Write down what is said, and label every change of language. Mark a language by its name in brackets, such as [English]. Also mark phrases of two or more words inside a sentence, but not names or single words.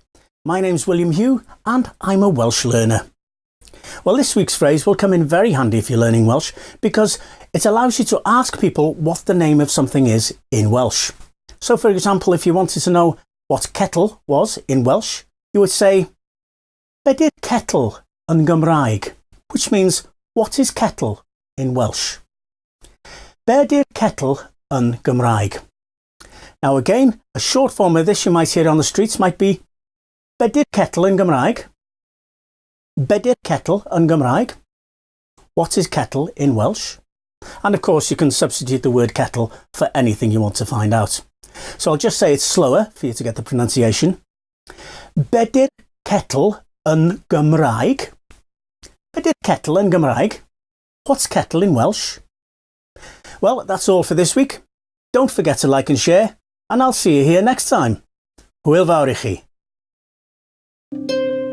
[English] My name's William Hugh and I'm a Welsh learner. Well, this week's phrase will come in very handy if you're learning Welsh because it allows you to ask people what the name of something is in Welsh. So, for example, if you wanted to know what kettle was in Welsh, you would say, [Welsh] Be 'di'r kettle yn Gymraeg? [English] Which means, what is kettle in Welsh? [Welsh] Be 'di'r kettle yn Gymraeg? Now again, a short form of this you might hear on the streets might be Be 'di'r kettle yn Gymraeg? Be 'di'r kettle yn Gymraeg? [English] What is kettle in Welsh? And of course you can substitute the word kettle for anything you want to find out. So I'll just say it slower for you to get the pronunciation. [Welsh] Be 'di'r kettle yn Gymraeg? Be 'di'r kettle yn Gymraeg? [English] What's kettle in Welsh? Well, that's all for this week. Don't forget to like and share. And I'll see you here next time. [Welsh] Hwyl fawr i chi.